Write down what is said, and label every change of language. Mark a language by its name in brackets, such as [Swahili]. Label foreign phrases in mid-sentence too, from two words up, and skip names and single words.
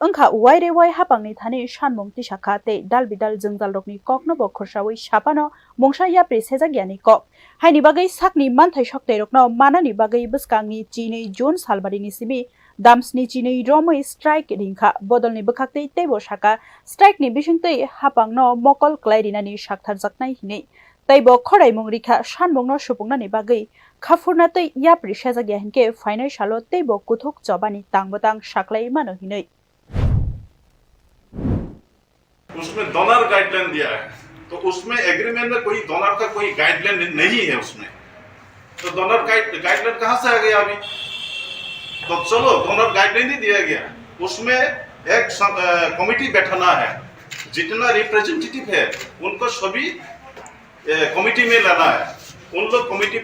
[Kok Borok] angkha waire wai hapangni thani sanmung tisakha te dalbidal jengjalrokni kokno bo khorsawai sapano mungsa yapri sejagyani kok haini bagai sakni manthai sokterokno manani bagai buskangni chini june salbari ni sibi damsni chini romoi strike ringkha bodolni bukhaktei tebo saka strike ni bisingtei hapangno mokol klairinani sakthar jaknai hini taibo khorai mungrikha sanmungno supungnani bagai khafurnatei yapri sejagya hinke final salo teibo kuthuk chobani tangbotang saklai mano hinei [Hindi] उसमें [English] donor guideline [Hindi] दिया है तो उसमें एग्रीमेंट में कोई डोनर का कोई गाइडलाइन नहीं है उसमें तो [English] donor guideline [Hindi] कहां से आ गया अभी तो चलो [English] donor guideline [Hindi] ही दिया गया उसमें एक कमिटी बैठाना है जितना रिप्रेजेंटेटिव है उनको सभी कमिटी में लाना है उन लोग कमिटी